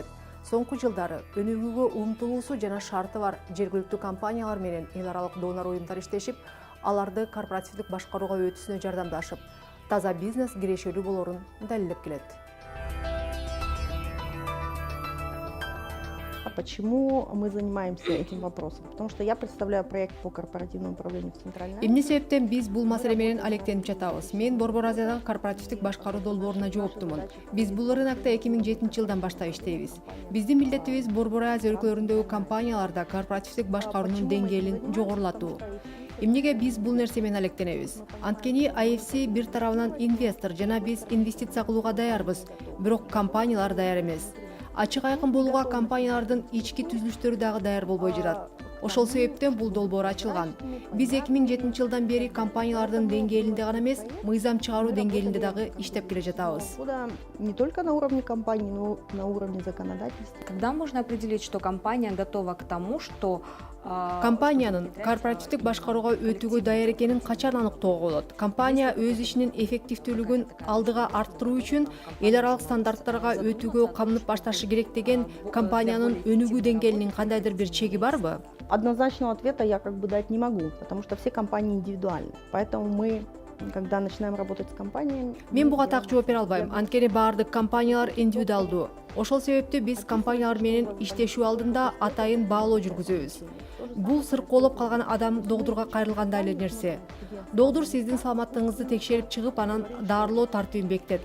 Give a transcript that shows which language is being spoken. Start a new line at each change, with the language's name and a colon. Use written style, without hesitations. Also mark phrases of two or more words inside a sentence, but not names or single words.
Kyrgyz: Соңку жылдары өнүгүүгө умтулуусу жана шарты бар жергиликтүү компаниялар менен эл аралык донор уюмдар иштешип, аларды корпоративдик башкарууга өтүүсүнө жардамдашып, таза бизнес кирешелүү болорун далилдеп келет.
Russian: Почему мы занимаемся этим вопросом? Потому что я представляю проект по корпоративному управлению в Центральной Азии.
Kyrgyz: Эмне себептен биз бул маселе менен алектенип жатабыз? Мен Борбор Азиядагы корпоративдик башкаруу долбооруна жооптумун. Биз бул рынокто 2007-жылдан баштап иштейбиз. Биздин милдетибиз Борбор Азия өлкөлөрүндөгү компанияларда корпоративдик башкаруунун деңгээлин жогорулатуу. Эмнеге биз бул нерсе менен алектенебиз? Анткени IFC бир тарабынан инвестор жана биз инвестиция кылууга даярбыз, бирок компаниялар даяр эмес. Ачык айкын болууга компаниялардын ички түзүлүштөрү дагы даяр болбой жатат. Ошол себептен бул долбоор ачылган. Биз 2007-жылдан бери компаниялардын деңгээлинде гана эмес, мыйзам чыгаруу деңгээлинде дагы иштеп келе жатабыз.
Russian: Не только на уровне компании, но и на уровне законодательства. Когда можно определить, что компания готова к тому, что
Kyrgyz: Компаниянын корпоративдик башкарууга өтүүгө даяр экенин качан аныктоого болот? Компания өз ишинин эффективдүүлүгүн алдыга арттыруу үчүн эл аралык стандарттарга өтүүгө камынып башташы керек деген компаниянын өнүгүү деңгээлинин кандайдыр бир чеги барбы?
Russian: Однозначного ответа я дать не могу, потому что все компании индивидуальны. Поэтому мы, когда начинаем работать с компаниями...
Kyrgyz: Мен буга так жооп бере албайм, анткени баардык компаниялар индивидуалдуу. Ошол себептен биз компаниялар менен иштешүү алдында атайын баалоо жүргүзөбүз. Бул сыркоолоп калган адам доктурга кайрылгандай эле нерсе. Доктур сиздин саламаттыгыңызды текшерип чыгып, анан дарылоо тартибин бекитет.